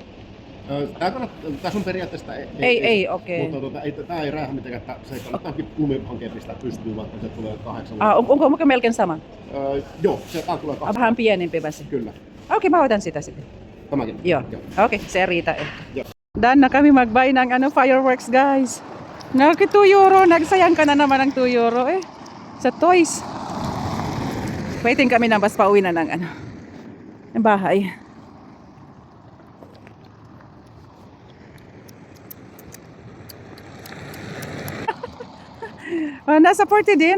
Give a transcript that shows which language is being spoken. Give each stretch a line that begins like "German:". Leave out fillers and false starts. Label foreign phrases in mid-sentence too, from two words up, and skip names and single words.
Finnish: Tässä on periaatteessa... Ei, okei. Mutta tää ei räjähä mitenkään, se kannattaakin lumihankkeen pistää pystyyn, vaikka se tulee 8. Onko melkein sama? Joo, tää tulee 8. Vähän pienempi vai se? Kyllä. Okei, mä otan sitä sitten. Tämäkin. Joo. Okei, se riitä ehkä. Joo.
Filipino: Dan na kami mag-buy ng fireworks, guys. Naki 2 euro. Nagsayang ka na naman ng 2 euro eh. Sa toys. Waiting kami na bas pauwi na ng ng bahay. Nasa 40 din.